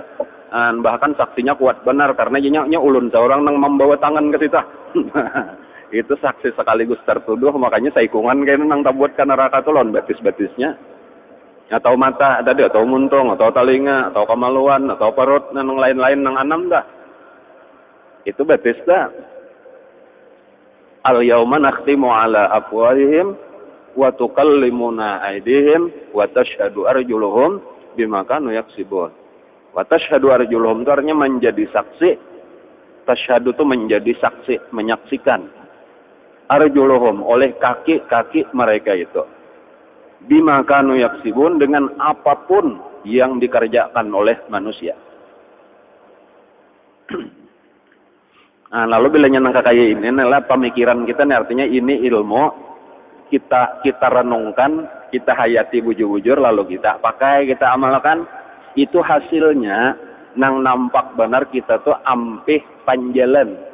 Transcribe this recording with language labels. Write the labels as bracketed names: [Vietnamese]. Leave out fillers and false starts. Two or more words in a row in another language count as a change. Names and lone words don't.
[Banjar] Bahkan saksinya kuat benar karena inya ulun seorang nang membawa tangan ke situ. Itu saksi sekaligus tertuduh, makanya saikungan kayaknya nang tabuat ke neraka tuh lawan batis-batisnya. Atau mata tadi, atau muntung, atau telinga, atau kemaluan, atau perut, nang lain-lain nang anam dah. Itu batis dah. [Arabic] اليوم نختم على أفواههم وتكلمنا أيديهم وتشهد أرجلهم بما كانوا يكسبون. وتشهد أرجلهم [Indonesian] itu artinya menjadi saksi. Tashhadu itu menjadi saksi, menyaksikan. Arjuluhum oleh kaki-kaki mereka itu. [Arabic] بما كانوا يكسبون [Indonesian] dengan apapun yang dikerjakan oleh manusia. [Banjar] Nah, lalu bila nyenang kayak ini adalah pemikiran kita nih, artinya ini ilmu kita renungkan, kita hayati bujur-bujur, lalu kita pakai, kita amalkan, itu hasilnya nang nampak benar kita tuh ampih panjalan.